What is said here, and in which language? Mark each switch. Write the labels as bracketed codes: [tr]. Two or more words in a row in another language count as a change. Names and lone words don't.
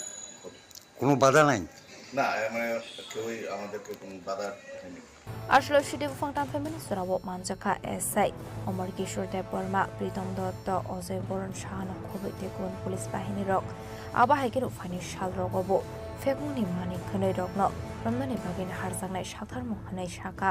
[bn] কোনো বাধা নাই না মানে কেউই আমাদেরকে কোনো বাধা হয়নি [trp] Ashlo shidibu fangtan femini surabo manjaka SI Omar Kishore Dev Burma Pritam Datta Ozoy Boron Shahana Khobe Tekun Police Bahini Rok Aba Haikeru Fani Shal Rogobo Fekmuni Mani Khanoi Rokno Ramnani Bagin Harjangnai Shathar Mohanai Shaka